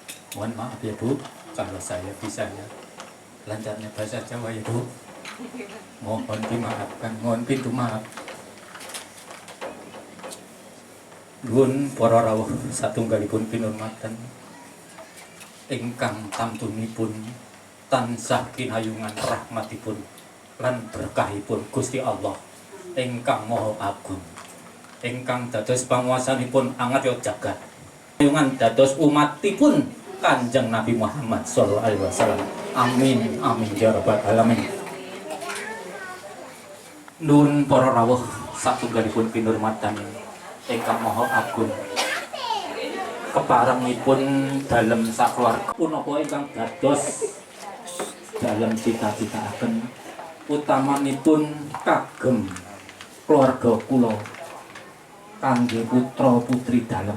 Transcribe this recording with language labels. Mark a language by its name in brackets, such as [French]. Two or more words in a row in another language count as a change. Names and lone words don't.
[Indonesian] Mohon maaf ya Bu, kalau saya bisa ya lancarnya bahasa Jawa ya Bu. Mohon dimaafkan, mohon pintu maaf. [Javanese] Nuwun para rawuh satunggalipun pinurmatan ingkang tamtunipun tansah kinayungan rahmatipun lan berkahipun Gusti Allah ingkang Maha Agung, ingkang dados panguwasanipun angatya jagat, kinayungan dados umatipun Kanjeng Nabi Muhammad [Arabic] صلى الله عليه وسلم. آمين آمين يا رب العالمين. [Javanese] Nuwun para rawuh satunggalipun pinurmatan ingkang Maha Agung, keparengipun dalem sakeluarga punapa ingkang dados dalem cita-citaaken utamanipun kagem keluarga kula kangge putra putri dalem.